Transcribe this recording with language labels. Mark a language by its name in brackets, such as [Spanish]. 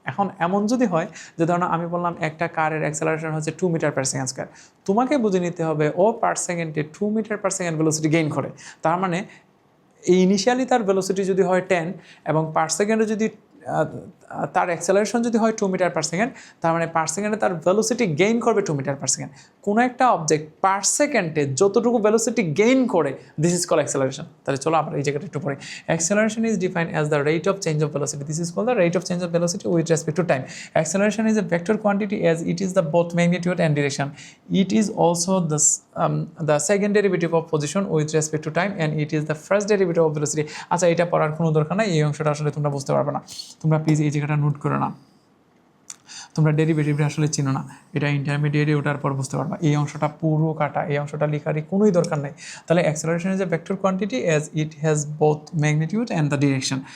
[Bangla] এখন এমন যদি হয় যে ধরুন আমি বললাম একটা কারের অ্যাক্সেলারেশন হচ্ছে 2 মিটার পার সেকেন্ড স্কোয়ার, তোমাকে বুঝে নিতে হবে ও পার সেকেন্ডে 2 metre per second velocity gain করে, তার মানে ইনিশিয়ালি তার ভেলোসিটি যদি হয় 10 এবং পার সেকেন্ডে যদি তার অ্যাক্সেলারেশন যদি হয় 2 মিটার পার সেকেন্ড, তার মানে পার সেকেন্ডে তার ভেলোসিটি গেইন করবে 2 মিটার পার সেকেন্ড। কোনো একটা অবজেক্ট পার সেকেন্ডে যতটুকু ভেলোসিটি গেইন করে [English] This is call acceleration. [Bangla] তাহলে চলো আমরা এই জায়গাটা একটু পড়ি। [English] Acceleration is defined as the rate of change of velocity, this is call the rate of change of velocity with respect to time. Acceleration is a vector quantity as it is the both magnitude and direction. It is also the second derivative of position with respect to time and it is the first derivative of velocity. [Bangla] আচ্ছা, এটা পড়ার কোনো দরকার নাই, এই অংশটা আসলে তোমরা বুঝতে পারবে না, তোমরা প্লিজ এই জায়গাটা নোট করো না, তোমরা ডেরিভেটিভটা আসলে চিনো না, এটা ইন্টারমিডিয়েটে ওঠার পর বুঝতে পারবা। এই অংশটা পুরো কাটা, এই অংশটা লেখারই কোনোই দরকার নেই। তাহলে [English] Acceleration is a vector quantity as it has both magnitude and the direction.